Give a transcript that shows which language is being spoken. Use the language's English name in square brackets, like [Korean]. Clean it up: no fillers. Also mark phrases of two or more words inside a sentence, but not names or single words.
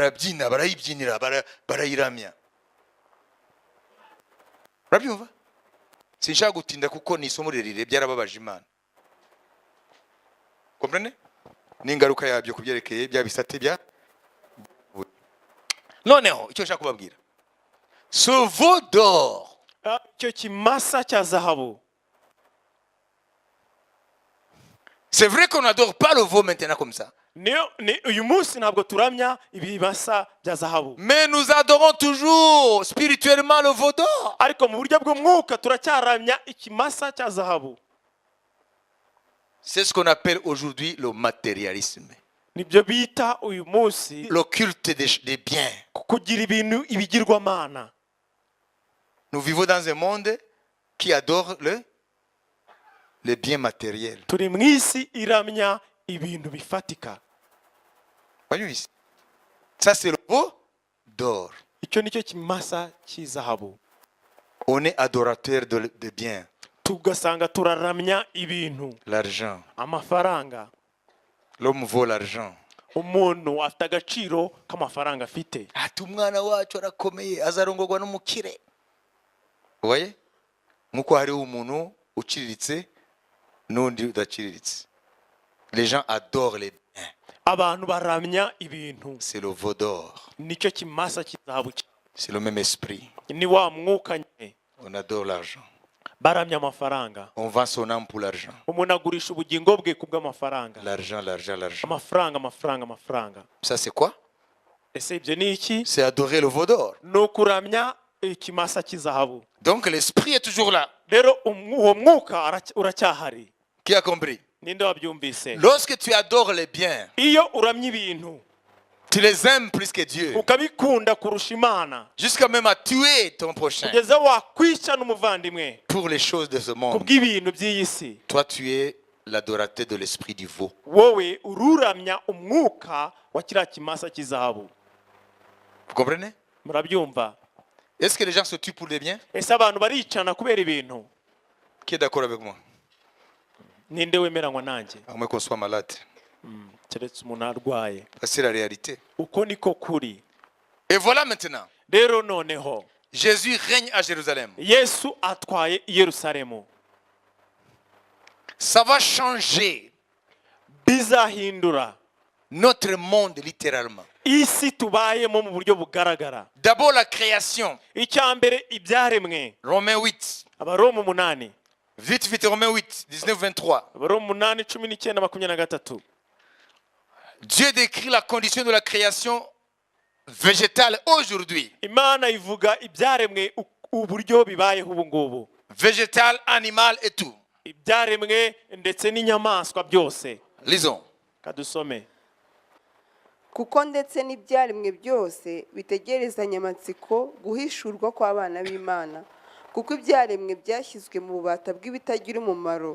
[Kinyarwanda] barabyina barayibyinira barayiramya. Urabyumva? Sinshaka gutinda kuko ni isomo rirerire byarababaje Imana. Comprenez? N'ingaruka yabyo kubyerekeye bya bisate bya noneho icyo nshaka kubabwira, [French] ce veau d'or, [Kinyarwanda] icyo kimasa cya zahabu, [French] c'est vrai qu'on n'adore pas le veau maintenant comme ça, [Kinyarwanda] uyu munsi ntabwo turamya ibimasa bya zahabu, [French] mais nous adorons toujours spirituellement le veau d'or. [Kinyarwanda] ariko mu buryo bw'umwuka turacyaramya ikimasa cya zahabu. [French] C'est ce qu'on appelle aujourd'hui le matérialisme, [Kinyarwanda] nibyo bita uyu munsi [French] le culte des biens. [Kinyarwanda] kugira ibintu ibigirwamana. [French] Nous vivons dans un monde qui adore les biens matériels. [Kinyarwanda] turi mu isi iramya ibintu bifatika. [French] Voyons ici. Ça c'est le veau d'or. [Kinyarwanda] icyo nicyo kimasa cy'izahabu. [French] On est adorateur de biens. [Kinyarwanda] tugasanga turaramya ibintu, [French] L'argent. [Kinyarwanda] amafaranga. [French] L'homme vaut l'argent. [Kinyarwanda] umuntu afite agaciro k'amafaranga afite. Ati umwana wacu arakomeye azarongorwa n'umukire. [French] Voyez? [Kinyarwanda] Nkuko hari umuntu uciriritse n'undi udaciriritse. [French] Les gens adorent les biens. [Kinyarwanda] abantu baramya ibintu. [French] C'est le veau d'or. [Kinyarwanda] nicyo kimasa cy'izahabu. [French] C'est le même esprit. [Kinyarwanda] ni wa mwuka nyine. [French] On adore l'argent. [Kinyarwanda] baramya amafaranga. [French] On vend son âme pour l'argent. [Kinyarwanda] umuntu agurisha ubugingo bwe kubw'amafaranga. [French] L'argent, l'argent, l'argent. [Kinyarwanda] amafaranga. [French] Ça c'est quoi? [Kinyarwanda] ese ibyo ni iki? [French] C'est adorer le veau d'or. [Kinyarwanda] ni ukuramya ikimasa cy'izahabu. [French] Donc l'esprit est toujours là. [Kinyarwanda] rero uwo mwuka uracyahari. [French] Qui a compris? [Kinyarwanda] ninde wabyumvise? [French] Lorsque tu adores les biens, [Kinyarwanda] iyo uramya ibintu [French] tu les aimes plus que Dieu. [Kinyarwanda] ukabikunda kurusha Imana, [French] Jusqu'à même à tuer ton prochain [Kinyarwanda] kugeza wakwica n'umuvandimwe [French] pour les choses de ce monde. [Kinyarwanda] kubw'ibintu by'iyi si. [French] Toi, tu es l'adorateur de l'esprit du veau. [Kinyarwanda] wowe ururamya umwuka wa kiriya kimasa cy'izahabu. [French] Vous comprenez? [Kinyarwanda] murabyumva? [French] Est-ce que les gens se tuent pour des biens? [Kinyarwanda] ese abantu baricana kubera ibintu? [French] Qui est d'accord avec moi? [Kinyarwanda] ninde wemeranywa nanjye? [French] À moins qu'on soit malade. [Kinyarwanda] keretse umuntu arwaye. [French] C'est la réalité. [Kinyarwanda] uko niko kuri. [French] Et voilà maintenant. [Kinyarwanda] rero noneho [French] Jésus règne à Jérusalem. [Kinyarwanda] yesu atwaye i yerusalemu. [French] Ça va changer [Kinyarwanda] bizahindura [French] notre monde littéralement. [Kinyarwanda] isi tubayemo mu buryo bugaragara. [French] D'abord la création. [Kinyarwanda] icya mbere ibyaremwe. [French] Romains 8. [Kinyarwanda] abaroma 8. [French] Vite, vite, Romains 8, 19, 23. [Kinyarwanda] abaroma 8, 19, 23. [French] Dieu décrit la condition de la création végétale aujourd'hui. [Kinyarwanda] imana ivuga ibyaremwe uburyo bibayeho ubu ngubu. [French] Végétale, animal et tout. [Kinyarwanda] ibyaremwe ndetse n'inyamaswa byose. [French] Lisons. [Kinyarwanda] kadusome. kuko ndetse n'ibyaremwe byose bitegerezanya amatsiko guhishurwa kw'abana b'Imana, kuko ibyaremwe byashyizwe mu bubata bw'ibitagira umumaro.